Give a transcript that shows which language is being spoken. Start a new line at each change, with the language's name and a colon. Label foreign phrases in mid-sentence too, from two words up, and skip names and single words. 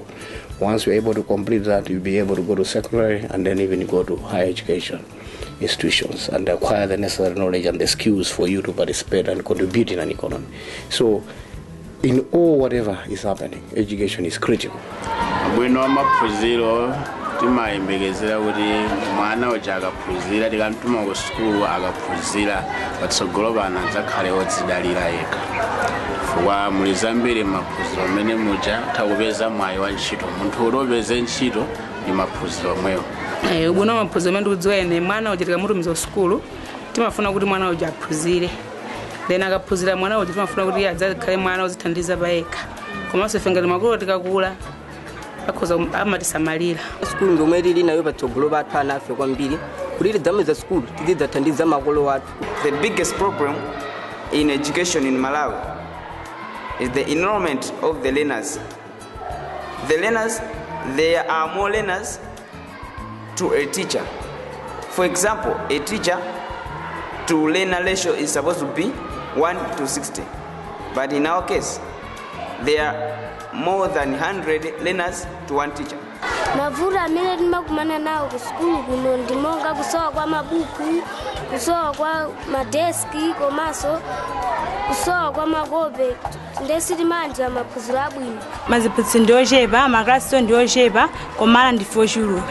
English: Once you're able to complete that, you'll be able to go to secondary and then even go to higher education institutions and acquire the necessary knowledge and the skills for you to participate and contribute in an economy. So, in all whatever is happening, education is critical.
Nyanja: timayembekezera kuti mwana uja akaphunzira tikantuma ku sukulu akaphunzira patsogolo pano adzakhale odzidalira yekha chifukwa muli zambiri maphunziro amene muja takupeza mwayi wa ntchito munthu utopeza ntchito ndi maphunziro omwewo. Ubona maphunziro amene tikudziwa ene mwana uja tikamutumiza ku sukulu timafuna kuti mwana uja aphunzire, then akaphunzira mwana uja timafuna kuti adzakhale mwana odzithandiza pa yekha. Komanso ife ngati makolo tikakula akhoza amatisamalira. Sukulu ndomwe tili nayo patsogolo pathu ana afe kwambiri kuti tidzamaliza sukulu tidzathandiza makolo athu.
English: The biggest problem in education in Malawi is the enrollment of the learners. The learners, there are more learners to a teacher. For example, a teacher to learner ratio is supposed to be 1:60, but in our case, there are more than 100 learners to one teacher.
Nyanja: Mavuto amene timakumana nawo ku sukulu kuno ndi monga kusowa kwa mabuku, kusowa kwa madeski, komanso kusowa kwa makope ndesi timanja maphunziro abwino. Maziphunzitsi ndiochepa, maklasi ndiochepa, komala ndife ochuluka.